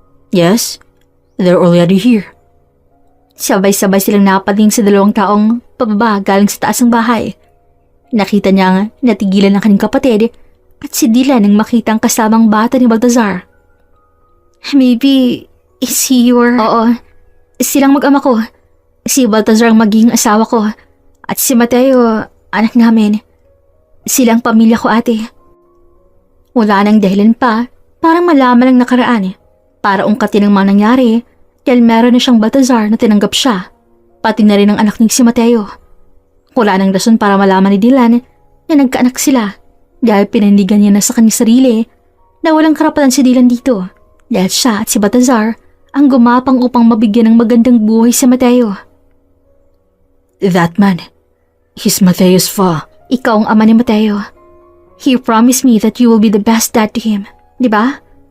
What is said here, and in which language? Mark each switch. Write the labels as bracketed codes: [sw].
[en] Yes, they're already here. [tl] Sabay-sabay silang napating sa dalawang taong pababa galing sa taas ng bahay. Nakita niyang natigilan ng kanyang kapatid at si Dylan nang makita ang kasamang bata ni Baltazar. [en] Maybe, is he your... [tl] Oo, silang mag-ama ko. Si Baltazar ang magiging asawa ko at si Mateo, anak namin. Silang pamilya ko, ate. Wala nang dahilan pa, parang malaman ang nakaraan para ungkatin ang mga nangyari dahil meron na siyang Baltazar na tinanggap siya, pati na rin ang anak ni si Mateo. Wala nang rason para malaman ni Dylan na nagkaanak sila dahil pinindigan niya na sa kanyang sarili na walang karapatan si Dylan dito dahil siya at si Baltazar ang gumapang upang mabigyan ng magandang buhay si Mateo. [en] That man, he's Mateo's father. [tl] Ikaw ang ama ni Mateo. [en] He promised me that you will be the best dad to him, [tl] di ba?